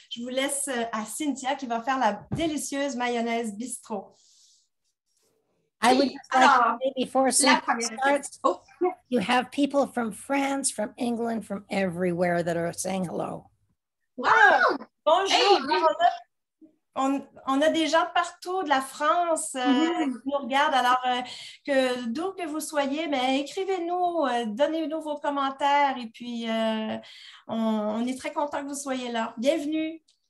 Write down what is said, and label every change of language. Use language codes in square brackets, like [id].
[fr] Je vous laisse à Cynthia qui va faire la délicieuse mayonnaise bistro. [en] I would just like to say before Cynthia starts, you have people from France, from England, from everywhere that are saying hello. Wow! [fr] Bonjour! Hey, on a des gens partout de la France qui nous regardent. Alors, d'où que vous soyez, mais écrivez-nous, donnez-nous vos commentaires et puis on est très content que vous soyez là. Bienvenue!